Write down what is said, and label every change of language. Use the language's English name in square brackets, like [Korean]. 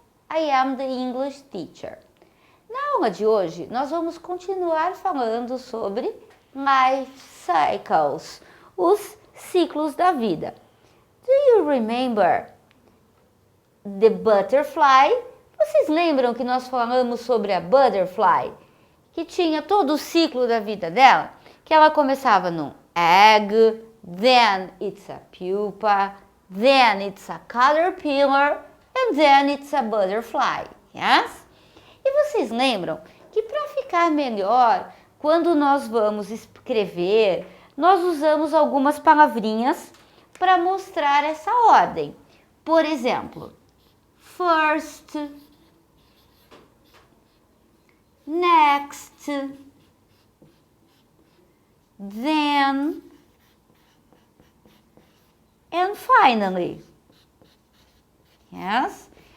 [English] I am the English teacher. [Portuguese] Na aula de hoje, nós vamos continuar falando sobre life cycles, os ciclos da vida. [English] Do you remember the butterfly? [Portuguese] Vocês lembram que nós falamos sobre a butterfly? Que tinha todo o ciclo da vida dela? Que ela começava num [English] egg, then it's a pupa, then it's a caterpillar, and then it's a butterfly, yes? [Portuguese] E vocês lembram que para ficar melhor, quando nós vamos escrever, nós usamos algumas palavrinhas para mostrar essa ordem. Por exemplo, first, next, then, and finally. Yes?